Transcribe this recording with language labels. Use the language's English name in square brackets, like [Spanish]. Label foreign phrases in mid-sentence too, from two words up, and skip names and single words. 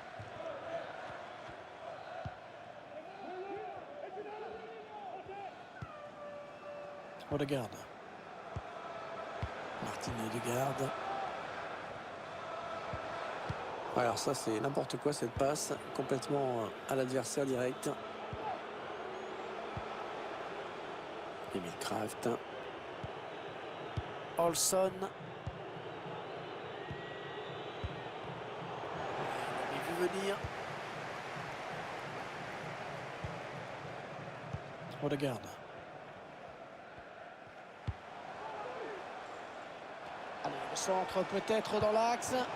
[French] Odegaard. Martin Odegaard. Alors ça, c'est n'importe quoi cette passe. Complètement à l'adversaire direct. Emil Kraft. Olsson. Il a vu venir. Odegaard. Allez, le centre peut-être dans l'axe.